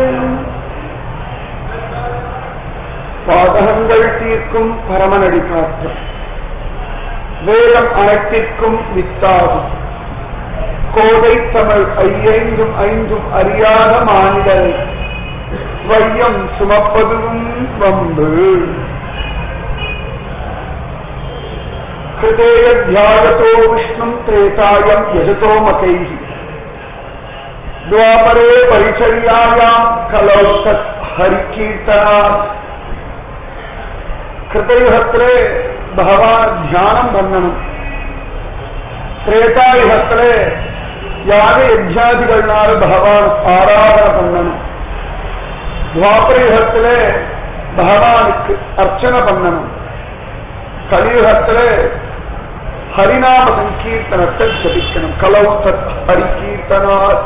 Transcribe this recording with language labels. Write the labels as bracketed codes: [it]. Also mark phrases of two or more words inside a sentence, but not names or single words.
[ta] பாதகங்கள் தீர்க்கும் பரமனடி காற்றம் வேதம் அனைத்திற்கும் வித்தாகும் கோதை தமிழ் ஐயைந்தும் ஐந்தும் அறியாத மாநிலரை வையம் சுமப்பதும் வம்பு. [sa] कृतेय ध्यायतो विष्णुं त्रेतायं यजतो मकैः द्वापरे परिचर्यायां कलौ तत् हरिकीर्तनात्. कृतयुगत्रे भगवान् ध्यानं बन्धनं त्रेतायुगत्रे [ta] யாக யஜ்ஞாதிகள்னால பகவான் ஆராதனை பண்ணணும் துவாபரயுகத்திலே பகவானுக்கு அர்ச்சனை பண்ணணும் கலியுகத்திலே ஹரிநாம சங்கீர்த்தனத்தை ஜபிக்கணும் [sa] कलौतत् हरिकीर्तनात्.